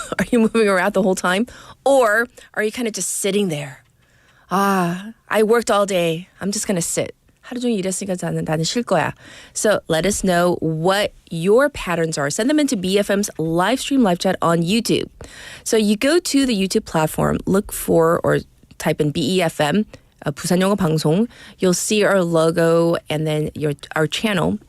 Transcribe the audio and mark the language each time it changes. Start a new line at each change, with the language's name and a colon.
English: Are you moving around the whole time? Or are you kind of just sitting there? I worked all day. I'm just going to sit.
Korean: 하루 종일 일했으니까 나는 쉴 거야.
English: So let us know what your patterns are. Send them into BFM's live stream live chat on YouTube. So you go to the YouTube platform, look for or type in BEFM, 부산영어방송. You'll see our logo and then our channel,